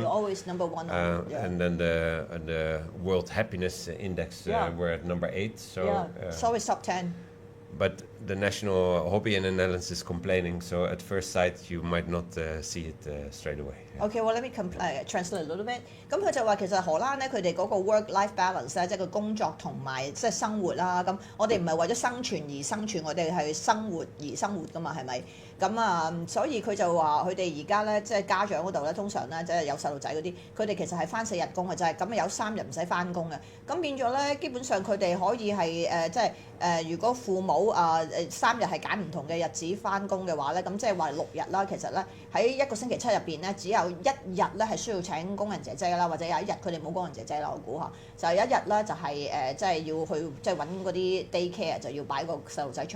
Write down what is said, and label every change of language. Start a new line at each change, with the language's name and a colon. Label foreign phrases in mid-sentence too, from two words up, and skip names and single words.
English: Always number one. Yeah. And then the World Happiness Index, we're at number 8. So it's always top 10. But the national hobby in the Netherlands is complaining, so at first sight you might not see it straight away. Yeah. Okay, well let me translate a little bit.
Cantonese: 咁佢就話其實荷蘭咧，佢哋嗰個
English: work-life balance
Cantonese: 咧，即係個工作同埋即係生活啦。咁我哋唔係為咗生存而生存，我哋係生活而生活噶嘛，係咪？咁所以佢就話佢哋而家咧，即係家長嗰度咧，通常咧即係有細路仔嗰啲，佢哋其實係翻4日工嘅啫，咁有3日唔使翻工嘅。咁變咗咧，基本上佢哋可以係即係如果父母3日係揀唔同嘅日子翻工嘅話咧，咁即係話6日啦。其實咧喺一個星期7入邊咧，只有1日咧係需要請工人姐姐啦，或者有1日佢哋冇工人姐姐啦，我估下就有1日咧就係即係要去即係揾嗰啲 daycare 就要擺個細路仔出去。